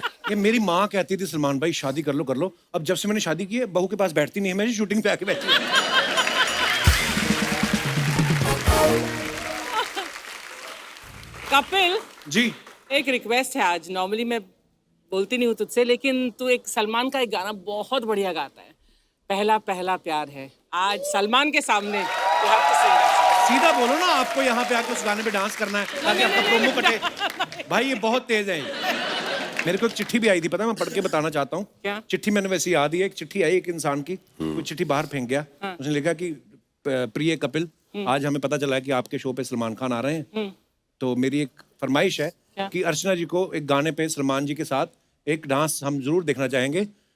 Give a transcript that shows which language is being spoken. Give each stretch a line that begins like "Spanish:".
Hindi: ये मेरी माँ कहती थी सलमान भाई शादी कर लो कर लो। अब जब से मैंने शादी की है, बहू के पास बैठती नहीं है, मैं शूटिंग पे आके बैठी हूँ। कपिल जी। एक रिक्वेस्ट है आज। नॉर्मली मैं बोलती नहीं हूँ तुझसे, लेकिन तू एक सलमान का एक गाना बहुत बढ़िया गाता है, पहला पहला प्यार है। आज सलमान के सामने
English: you have to sing that song.
Hindi: सीधा बोलो ना, आपको यहाँ पे आके उस गाने पे डांस करना है ताकि आपका प्रोमो कटे। भाई ये बहुत तेज है। मेरे को एक चिट्ठी भी आई थी, पता है, मैं पढ़ के बताना चाहता हूँ। क्या? चिट्ठी मैंने वैसे याद ही है। एक चिट्ठी आई एक इंसान की, वो चिट्ठी बाहर फेंक गया। उसने लिखा कि प्रिय कपिल, आज हमें पता चला है कि आपके शो पे सलमान खान आ रहे हैं, तो मेरी एक फरमाइश है कि अर्चना जी को एक गाने पे सलमान जी के साथ एक डांस हम जरूर देखना चाहेंगे।